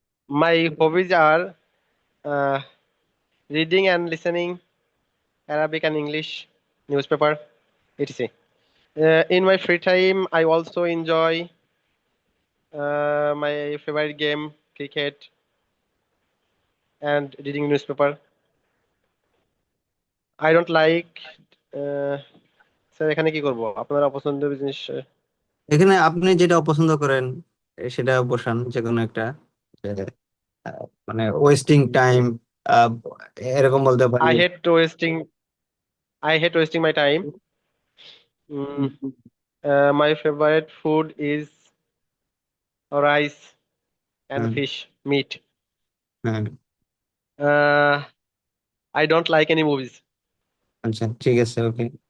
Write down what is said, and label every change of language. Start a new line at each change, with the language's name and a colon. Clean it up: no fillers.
English: my hobbies are uh, reading and listening Arabic and English newspaper, etc. In my free time, I also enjoy my favorite game, cricket, and reading newspaper. I don't like.
Bangla: Uh, sir এখানে কি করব? আপনারা পছন্দের জিনিস। এখানে আপনি যেটা অপছন্দ করেন সেটা বসান যে কোনো একটা, যে, মানে ওয়েস্টিং টাইম এরকম বলতে পারি।
English: I hate wasting. I hate wasting my time. Mm, my favorite food is rice and
Bangla: হ্যাঁ,
English: fish meat.
Bangla: হ্যাঁ,
English: Uh, I don't like any movies.
Bangla: আচ্ছা ঠিক আছে, ওকে।